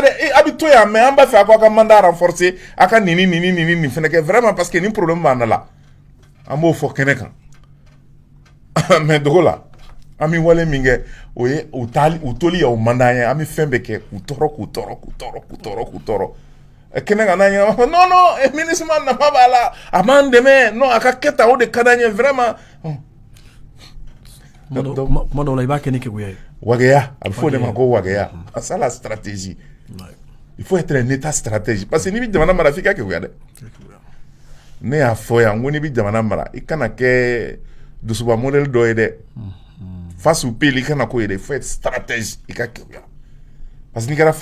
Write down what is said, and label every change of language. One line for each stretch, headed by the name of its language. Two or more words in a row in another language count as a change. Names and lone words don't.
Bambara: dɛ a bɛ to yan mais an b'a fɛ aw ka
French: mandat renforcer
Bambara: a ka nin fɛnɛ kɛ vraiment
French: parce que
Bambara: nin problème b'an la an b'o fɔ kɛnɛ kan mais dogo la an bɛ wale min kɛ o ye u toli y'o mandat ye an bɛ fɛn bɛɛ kɛ k'u tɔɔrɔ k'u tɔɔrɔ k'u tɔɔrɔ k'u tɔɔrɔ k'u tɔɔrɔ kɛnɛ kan n'an ye
French: non non
Bambara: MINUSMA nafa b'a la a b'an dɛmɛ non a ka kɛ tan o de ka d'an ye vraiment kuma dɔw la i b'a kɛ ni keguya ye wageya a bɛ fɔ o de ma ko wageya
French: c'est la stratégie il faut être un état stratège parce que
Bambara: n'i bɛ jamana mara f'i ka keguya dɛ ne y'a fɔ yan ko n'i bɛ jamana mara i kana kɛ dusuba modèle dɔ ye dɛ
French: face au pays
Bambara: i kana k'o ye dɛ
French: il faut être stratège
Bambara: i ka keguya
French: parce que
Bambara: n'i kɛra